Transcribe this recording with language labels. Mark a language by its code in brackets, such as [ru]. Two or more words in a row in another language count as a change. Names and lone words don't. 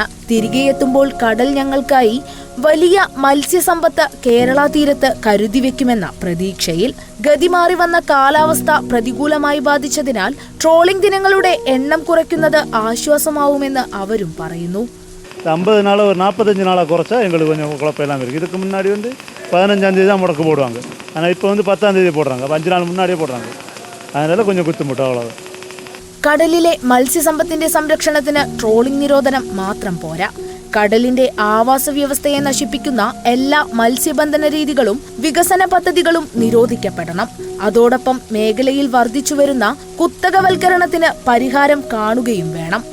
[ml] തിരികെ എത്തുമ്പോൾ കടൽ ഞങ്ങൾക്കായി വലിയ മത്സ്യസമ്പത്ത് കേരള തീരത്ത് കരുതി വെക്കുമെന്ന പ്രതീക്ഷയിൽ. ഗതിമാറി വന്ന കാലാവസ്ഥ പ്രതികൂലമായി ബാധിച്ചതിനാൽ ട്രോളിംഗ് ദിനങ്ങളുടെ എണ്ണം കുറയ്ക്കുന്നത് ആശ്വാസമാവുമെന്ന് അവരും പറയുന്നു. [ta] 50 நாள் ஒரு 45 நாளாக குறைச்சா எங்களுக்கு கொஞ்சம் குழப்பம் இருக்குது. இதுக்கு முன்னாடி 15ஆம் தேதி தான் முடக்கு போடுவாங்க. ஆனால் இப்போ 10ஆம் தேதி போடுறாங்க. 5 நாள் முன்னாடியே போடுறாங்க. அதனால கொஞ்சம் குத்துமுட்டு அவ்வளவு. [ml] കടലിലെ മത്സ്യസമ്പത്തിന്റെ സംരക്ഷണത്തിന് ട്രോളിംഗ് നിരോധനം മാത്രം പോരാ. കടലിന്റെ ആവാസ വ്യവസ്ഥയെ നശിപ്പിക്കുന്ന എല്ലാ മത്സ്യബന്ധന രീതികളും വികസന പദ്ധതികളും നിരോധിക്കപ്പെടണം. അതോടൊപ്പം മേഖലയിൽ വർദ്ധിച്ചുവരുന്ന കുത്തകവൽക്കരണത്തിന് പരിഹാരം കാണുകയും വേണം.